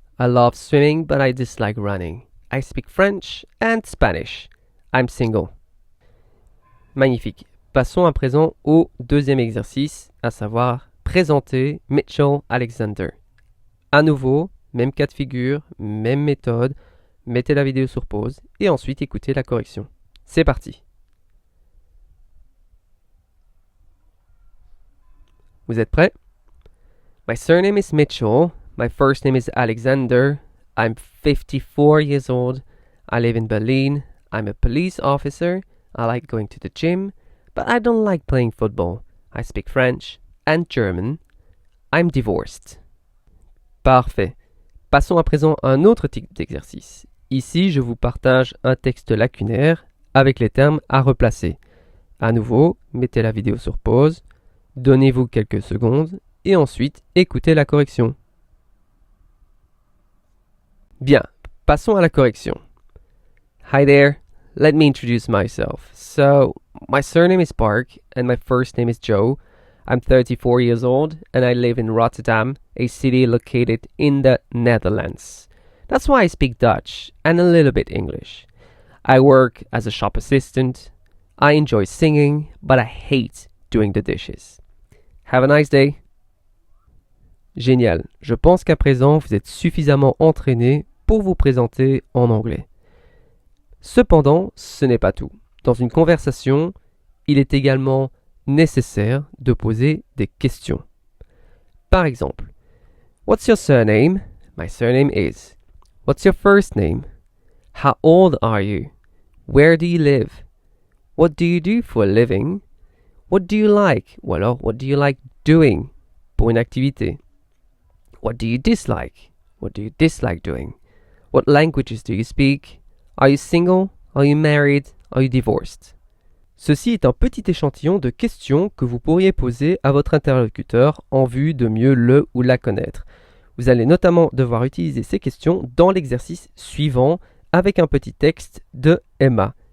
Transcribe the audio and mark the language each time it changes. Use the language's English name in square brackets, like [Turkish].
[English] I love swimming, but I dislike running. I speak French and Spanish. I'm single. [French] Magnifique. Passons à présent au deuxième exercice, à savoir présenter Mitchell Alexander. À nouveau, même cas de figure, même méthode. Mettez la vidéo sur pause et ensuite écoutez la correction. C'est parti. Vous êtes prêts? [English] My surname is Mitchell. My first name is Alexander. I'm 54 years old. I live in Berlin. I'm a police officer. I like going to the gym, but I don't like playing football. I speak French and German. I'm divorced. [French] Parfait. Passons à présent à un autre type d'exercice. Ici, je vous partage un texte lacunaire avec les termes à replacer. À nouveau, mettez la vidéo sur pause, donnez-vous quelques secondes et ensuite écoutez la correction. Bien, passons à la correction. [English] Hi there, let me introduce myself. So, my surname is Park and my first name is Joe. I'm 34 years old and I live in Rotterdam, a city located in the Netherlands. That's why I speak Dutch and a little bit English. I work as a shop assistant. I enjoy singing, but I hate doing the dishes. Have a nice day. [French] Génial. Je pense qu'à présent, vous êtes suffisamment entraîné pour vous présenter en anglais. Cependant, ce n'est pas tout. Dans une conversation, il est également nécessaire de poser des questions. Par exemple, [English] What's your surname? My surname is. What's your first name? How old are you? Where do you live? What do you do for a living? What do you like? [French] Ou alors, [English] what do you like doing [French] pour une activité? [English] What do you dislike? What do you dislike doing? What languages do you speak? Are you single? Are you married? Are you divorced? [French] Ceci est un petit échantillon de questions que vous pourriez poser à votre interlocuteur en vue de mieux le ou la connaître. Vous allez notamment devoir utiliser ces questions dans l'exercice suivant avec un petit texte de Emma.